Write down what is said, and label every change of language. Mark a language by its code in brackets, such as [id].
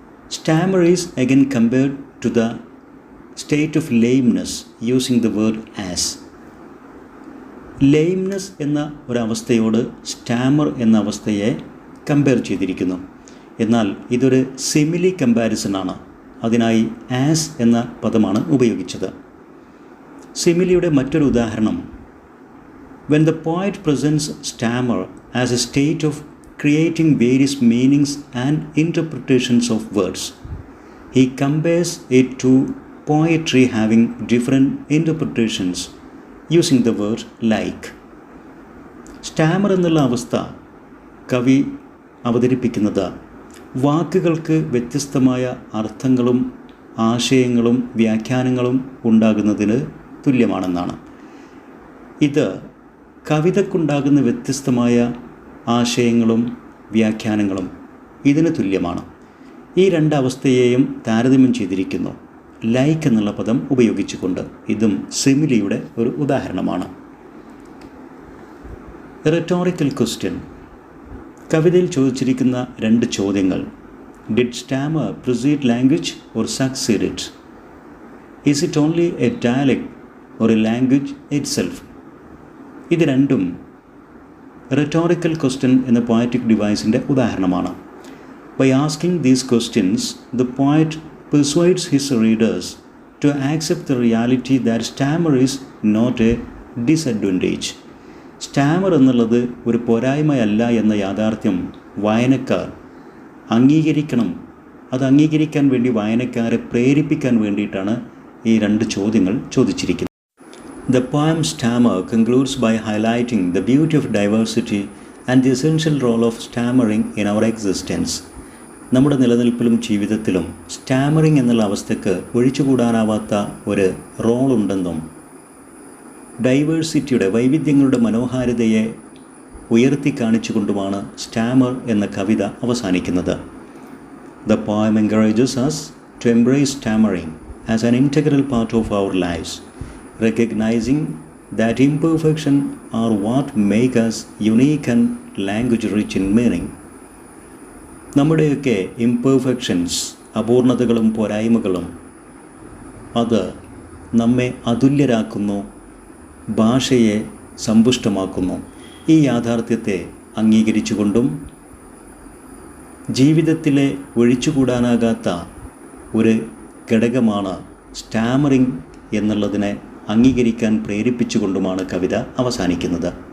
[en] Stammer is again compared to the state of lameness using the word as. [ml] ലെയിംനെസ് എന്ന ഒരവസ്ഥയോട് Starmer എന്ന അവസ്ഥയെ compare ചെയ്തിരിക്കുന്നു. എന്നാൽ ഇതൊരു സിമിലി കമ്പാരിസണാണ്. അതിനായി ആസ് എന്ന പദമാണ് ഉപയോഗിച്ചത്. സിമിലിയുടെ മറ്റൊരു ഉദാഹരണം, [en] when the poet presents stammer as a state of creating various meanings and interpretations of words, he compares it to poetry having different interpretations using the word like. [ml] Starmer എന്നുള്ള അവസ്ഥ കവി അവതരിപ്പിക്കുന്നത് വാക്കുകൾക്ക് വ്യത്യസ്തമായ അർത്ഥങ്ങളും ആശയങ്ങളും വ്യാഖ്യാനങ്ങളും ഉണ്ടാകുന്നതിന് തുല്യമാണെന്നാണ്. ഇത് കവിതയ്ക്കുണ്ടാകുന്ന വ്യത്യസ്തമായ ആശയങ്ങളും വ്യാഖ്യാനങ്ങളും ഇതിന് തുല്യമാണ്. ഈ 2 അവസ്ഥയെയും താരതമ്യം ചെയ്തിരിക്കുന്നു ലൈക്ക് എന്നുള്ള പദം ഉപയോഗിച്ചുകൊണ്ട്. ഇതും സിമിലിയുടെ ഒരു ഉദാഹരണമാണ്. Rhetorical question. കവിതയിൽ ചോദിച്ചിരിക്കുന്ന 2 ചോദ്യങ്ങൾ. [en] Did stammer precede language or succeed it? Is it only a dialect or a language itself? [ml] ഇത് രണ്ടും റെറ്റോറിക്കൽ ക്വസ്റ്റ്യൻ എന്ന പോയറ്റിക് ഡിവൈസിൻ്റെ ഉദാഹരണമാണ്. [en] By asking these questions, the poet persuades his readers to accept the reality that stammer is not a disadvantage. [ml] Starmer എന്നുള്ളത് ഒരു പോരായ്മയല്ല എന്ന യാഥാർത്ഥ്യം വായനക്കാർ അംഗീകരിക്കണം. അത് അംഗീകരിക്കാൻ വേണ്ടി വായനക്കാരെ പ്രേരിപ്പിക്കാൻ വേണ്ടിയിട്ടാണ് ഈ 2 ചോദ്യങ്ങൾ ചോദിച്ചിരിക്കുന്നത്. [en] The poem Stammer concludes by highlighting the beauty of diversity and the essential role of stammering in our existence. [ml] നമ്മുടെ നിലനിൽപ്പിലും ജീവിതത്തിലും സ്റ്റാമറിംഗ് എന്നുള്ള അവസ്ഥയ്ക്ക് ഒഴിച്ചുകൂടാനാവാത്ത ഒരു റോളുണ്ടെന്നും ഡൈവേഴ്സിറ്റിയുടെ വൈവിധ്യങ്ങളുടെ മനോഹാരിതയെ ഉയർത്തി കാണിച്ചുകൊണ്ടുമാണ് സ്റ്റാമർ എന്ന കവിത അവസാനിക്കുന്നത്. [en] The poem encourages us to embrace stammering as an integral part of our lives, recognizing that imperfection are what make us unique and language rich in meaning. [ml] നമ്മുടെയൊക്കെ ഇംപെർഫെക്ഷൻസ്, അപൂർണതകളും പോരായ്മകളും അത് നമ്മെ അതുല്യരാക്കുന്നു, ഭാഷയെ സമ്പുഷ്ടമാക്കുന്നു. ഈ യാഥാർത്ഥ്യത്തെ അംഗീകരിച്ചുകൊണ്ടും ജീവിതത്തിലെ ഒഴിച്ചുകൂടാനാകാത്ത ഒരു ഘടകമാണ് സ്റ്റാമറിംഗ് എന്നുള്ളതിനെ അംഗീകരിക്കാൻ പ്രേരിപ്പിച്ചുകൊണ്ടുമാണ് കവിത അവസാനിക്കുന്നത്.